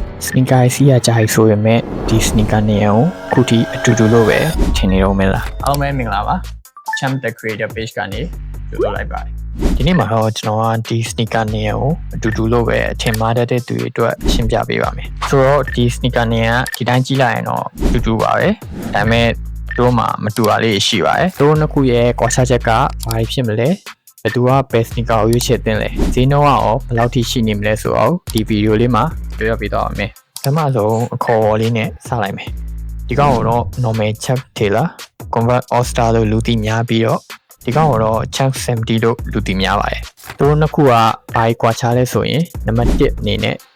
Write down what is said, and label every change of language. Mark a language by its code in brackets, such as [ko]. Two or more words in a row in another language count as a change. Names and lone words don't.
[my] sneaker စီးရကြိုက်ဆိုရမယ်ဒီ sneaker နေအောင်ခုထိအတူတူလို့ပဲထင်နေတော့မလားအားလုံးပဲမင်္ဂလာပါ Champ the Creator Page ကနေကြိုဆိုလိုက်ပါတယ်ဒီနေ့မှာတော့ကျွန်တော်ကဒီ sneaker နေအောင်အ တူတူလို့ပဲထင်မှားတတ်တဲ့သူတွေအတွက်ရှင်းပြပေးပါမယ်ဆိုတော့ဒီ sneaker နေကဒီတိုင်းကြည့်လိုက်ရင်တော့အတူတူပါပဲဒါပေ မဲ့တို့မှာမတူတာလေးရှိပါတယ်တို့နှစ်ခုရဲ့ကွာခြားချက်ကဘာဖြစ်မလဲဘယ်သူက [en] best sneaker [my] ကိုရွေးချယ်တင်လဲဈေးနှုန်းကရောဘယ်လောက်ထိရှိနေမလဲဆိုတော့ဒီဗီဒီယိုလေးမှာပြောပြပေးတော့မယ်ပထမဆုံးအခေါ်အဝေါ်လေးနဲ့စလိုက်မယ်ဒီကောင်ကတော့ normal Chuck Taylor Convert All Star လို့လူသိများပြီးတော့ဒီကောင်ကတော့ Chuck 70လို့လူသိများပါတယ်သူတို့နှစ်ခုကဘာကွာခြားလဲဆိုရင်နံပါတ်1အနေနဲ့